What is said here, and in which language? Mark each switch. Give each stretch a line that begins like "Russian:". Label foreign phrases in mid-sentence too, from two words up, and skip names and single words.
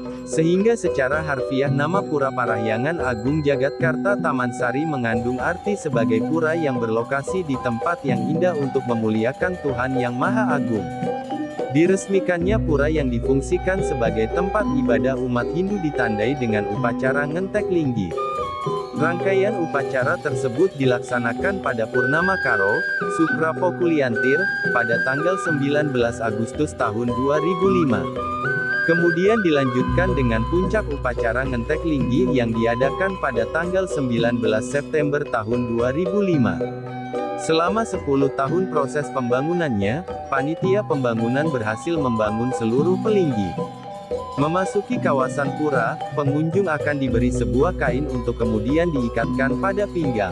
Indonesian: Sehingga secara harfiah nama Pura Parahyangan Agung Jagatkarta Taman Sari mengandung arti sebagai pura yang berlokasi di tempat yang indah untuk memuliakan Tuhan Yang Maha Agung. Diresmikannya pura yang difungsikan sebagai tempat ibadah umat Hindu ditandai dengan upacara ngentek linggi. Rangkaian upacara tersebut dilaksanakan pada Purnama Karo, Sukra Pokuliantir, pada tanggal 19 Agustus tahun 2005. Kemudian dilanjutkan dengan puncak upacara ngentek linggi yang diadakan pada tanggal 19 September tahun 2005. Selama 10 tahun proses pembangunannya, panitia pembangunan berhasil membangun seluruh pelinggi. Memasuki kawasan pura, pengunjung akan diberi sebuah kain untuk kemudian diikatkan pada pinggang.